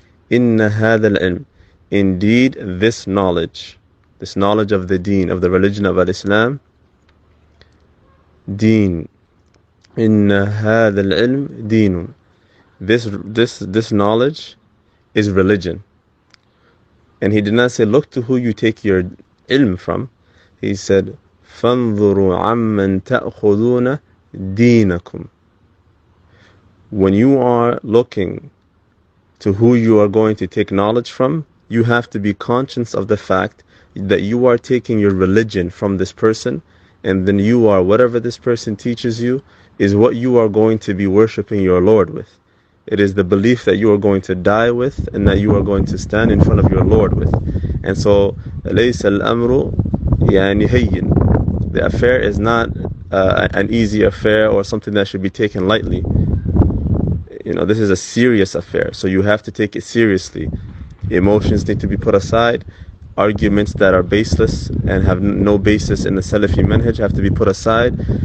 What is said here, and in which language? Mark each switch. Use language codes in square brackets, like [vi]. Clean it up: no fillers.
[ar] إِنَّ هَذَا الْعِلْمِ, [en] indeed this knowledge of the deen, of the religion of al-Islam, deen. [ar] Inna hadha al-ilm deenun. [en] This knowledge is religion. And he did not say, look to who you take your ilm from. He said, [ar] فَانظُرُوا عَمَّنْ تَأْخُذُونَ دِينَكُمْ. [en] When you are looking to who you are going to take knowledge from, you have to be conscious of the fact that you are taking your religion from this person, and then you are, whatever this person teaches you, is what you are going to be worshipping your Lord with. It is the belief that you are going to die with and that you are going to stand in front of your Lord with. And so, [ar] لَيْسَ الْأَمْرُ يعني هَيِّن. [en] The affair is not an easy affair or something that should be taken lightly. This is a serious affair, so you have to take it seriously. Emotions need to be put aside. Arguments that are baseless and have no basis in the Salafi manhaj have to be put aside.